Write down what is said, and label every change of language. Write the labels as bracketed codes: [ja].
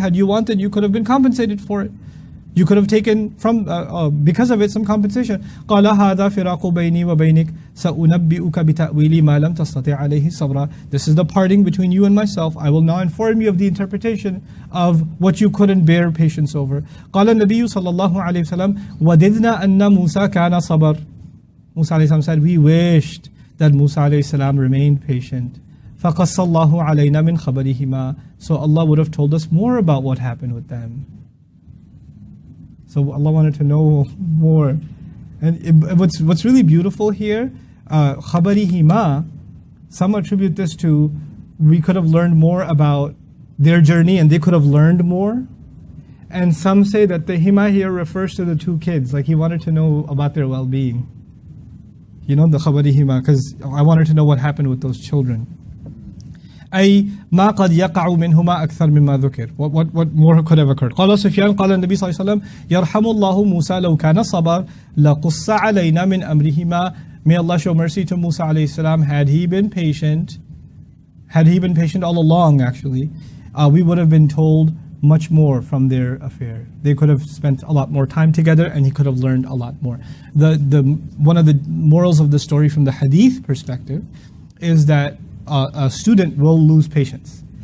[en] Had you wanted, you could have been compensated for it. You could have taken from because of it some compensation. [ar] قال هذا فراق بيني وبينك سأنبئك بتأويل ما لم تستطع عليه صبرا. [en] This is the parting between you and myself. I will now inform you of the interpretation of what you couldn't bear patience over. [ar] قال النبي صلى الله عليه وسلم وددنا أن موسى كان صبر. [en] Musa alayhi salam said, we wished that Musa alayhi salam remained patient. [ar] فَقَصَّ اللَّهُ عَلَيْنَا مِنْ خَبَرِهِمَا. [en] So Allah would have told us more about what happened with them. So Allah wanted to know more. And what's really beautiful here, خَبَرِهِمَا, some attribute this to, we could have learned more about their journey and they could have learned more. And some say that the hima here refers to the two kids, like he wanted to know about their well-being. You know, the khabarihima, because I wanted to know what happened with those children. [ar] أي ما قد يقع منهما أكثر مما ذكر. [en] What more could have occurred? [ar] قال سفيان قال النبي صلى الله عليه وسلم يرحم الله موسى لو كان صبر لقص علينا من أمرهما. [en] May Allah show mercy to Musa alayhi salam. Had he been patient all along, actually, we would have been told much more from their affair. They could have spent a lot more time together and he could have learned a lot more. One of the morals of the story from the hadith perspective is that a student will lose patience.